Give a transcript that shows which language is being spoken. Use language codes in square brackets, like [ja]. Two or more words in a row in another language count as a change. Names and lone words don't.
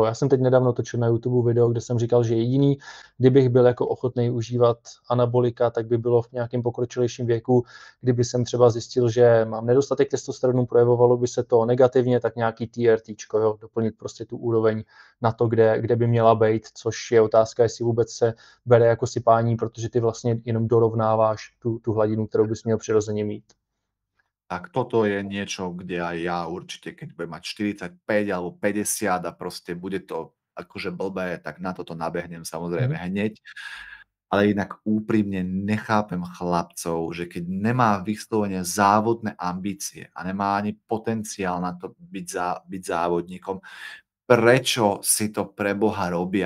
[cs] Já jsem teď nedávno točil na YouTube video, kde jsem říkal, že jediný, kdybych byl jako ochotný užívat anabolika, tak by bylo v nějakém pokročilejším věku, kdyby jsem třeba zjistil, že mám nedostatek testosteronu, projevovalo by se to negativně, tak nějaký TRTčko, jo, doplnit prostě tu úroveň na to, kde by měla být, což je otázka, jestli vůbec se bere jako sypání, protože ty vlastně jenom dorovnáváš tu hladinu, kterou bys měl přirozeně mít. [sk] Tak toto je niečo, kde aj ja určite, keď budem mať 45 alebo 50 a proste bude to akože blbé, tak na toto nabehnem samozrejme hneď. Ale inak úprimne nechápem chlapcov, že keď nemá vyslovene závodné ambície a nemá ani potenciál na to byť závodníkom, prečo si to pre Boha robia?